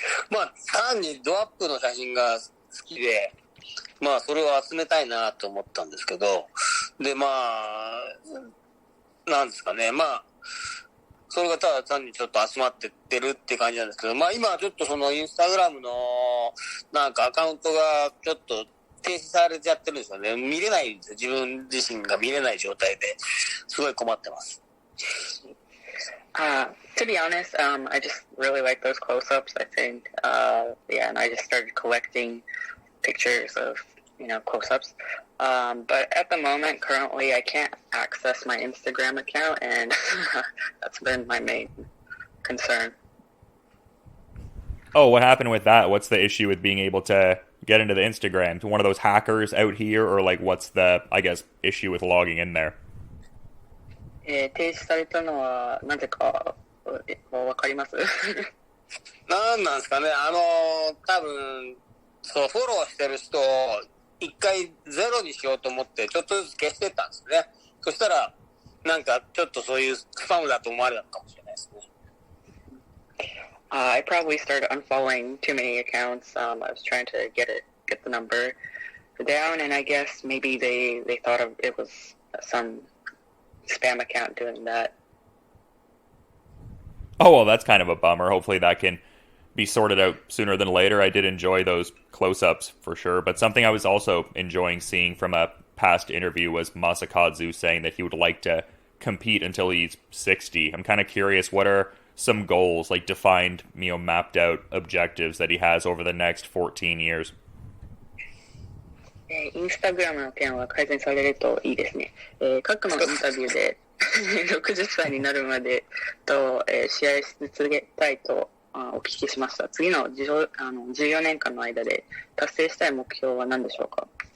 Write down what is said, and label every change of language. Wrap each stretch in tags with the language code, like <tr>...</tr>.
<ja>まあ単にドアップの写真が好きで、まあそれを集めたいなと思ったんですけど、でまあなんですかね、まあそれがただ単にちょっと集まってってるって感じなんですけど、まあ今はちょっとそのインスタグラムのなんかアカウントがちょっと停止されちゃってるんですよね。見れないんですよ。自分自身が見れない状態ですごい困ってます。</ja> <en>To be honest, I just really like those close-ups. I think, and I just started collecting pictures of, close-ups. But at the moment, currently, I can't access my Instagram account, and that's been my main concern. Oh, what happened with that? What's the issue with being able to get into the Instagram? One of those hackers out here, or like what's the, I guess, issue with logging in there?</en> <ja>停止されたのはなぜかわかります？なんなんですかね、多分、そう、フォローしてる人を一回ゼロにしようと思ってちょっとずつ消してったんですね。そしたら、なんかちょっとそういうスパムだと思われたのかもしれないですね。</ja> <en>I probably started unfollowing too many accounts. I was trying to get the number down, and I guess maybe they thought of it was some spam account doing that. Oh, well, that's kind of a bummer. Hopefully that can be sorted out sooner than later. I did enjoy those close-ups for sure, but something I was also enjoying seeing from a past interview was Masakazu saying that he would like to compete until he's 60. I'm kind of curious, what are some goals, like defined, mapped out objectives that he has over the next 14 years?</en> <ja>インスタグラムの件は改善されるといいですね。過去のインタビューで60歳になるまでと、試合し続けたいとお聞きしました。次の14年間の間で達成したい目標は何でしょうか？</ja>